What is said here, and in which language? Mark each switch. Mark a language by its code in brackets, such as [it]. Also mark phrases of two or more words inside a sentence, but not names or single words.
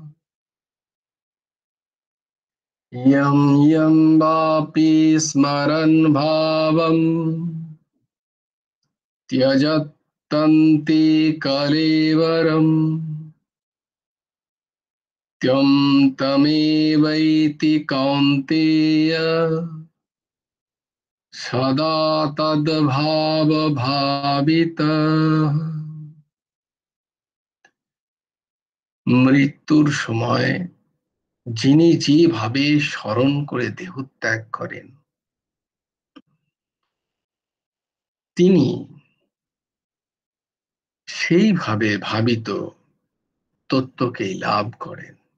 [sa] यं यं वापि स्मरन् भावम् त्यजन्ति कलेवरम्। त्वं तमेवैति कौन्तेय सदा तद्भावभावितः। [bn] মৃত্যুর সময় যিনি যেভাবে স্মরণ করে দেহত্যাগ করেন, তিনি সেইভাবে ভাবিত তত্ত্বকেই লাভ করেন।